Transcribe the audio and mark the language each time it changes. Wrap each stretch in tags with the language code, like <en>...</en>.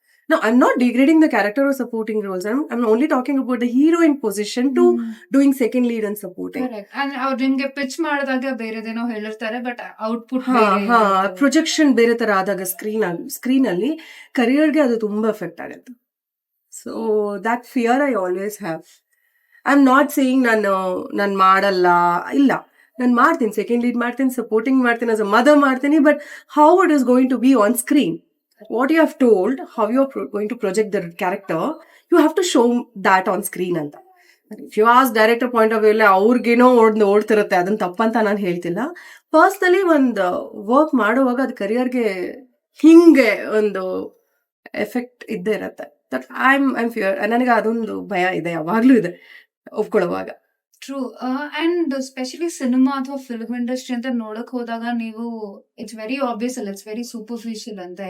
<en>No, I'm not degrading the character or supporting roles. I'm only talking about the heroine position to doing second lead and supporting. Correct.</en> <kn>And ಅವ್ರು ನಿಮ್ಗೆ pitch ಮಾಡಿದಾಗ ಬೇರೆದೇನೋ ಹೇಳಿರ್ತಾರೆ, but output projection ಬೇರೆ ತರ ಆದಾಗ screen ಅಲ್ಲಿ ಕರಿಯರ್ಗೆ ಅದು ತುಂಬಾ ಎಫೆಕ್ಟ್ ಆಗುತ್ತೆ.</kn> <en>So that fear I always have. I am not saying</en> <kn>ನಾನು ಮಾಡಲ್ಲ, ಇಲ್ಲ, ನಾನು ಮಾಡ್ತೀನಿ,</kn> <en>Second lead ಮಾಡ್ತೀನಿ, supporting ಮಾಡ್ತೀನಿ, as a mother ಮಾಡ್ತೀನಿ. But how it is going to be on screen, what you have told, how you're going to project the character, you have to show that on screen ಅಂತ. If you ask director point of view,</en> <kn>ಅವ್ರಿಗೇನೋ ಓಡ್ತಿರುತ್ತೆ, ಅದನ್ನ ತಪ್ಪಂತ ನಾನು ಹೇಳ್ತಿಲ್ಲ. Personally ಒಂದು work ಮಾಡುವಾಗ ಅದು ಕರಿಯರ್ಗೆ ಹಿಂಗೆ ಒಂದು effect ಇದ್ದೇ ಇರತ್ತೆ.</kn> <en>That I am fear.</en> <kn>ನನಗೆ ಅದೊಂದು ಭಯ ಇದೆ, ಯಾವಾಗ್ಲೂ ಇದೆ ಒಪ್ಕೊಳ್ಳುವಾಗ.</kn> <en>True. And specially cinema ಅಥವಾ film industry ಅಂತ</en> <kn>ನೋಡಕ್ ಹೋದಾಗ ನೀವು</kn> <en>It's very obvious ಅಲ್ಲ, it's very superficial ಅಂತ.</en>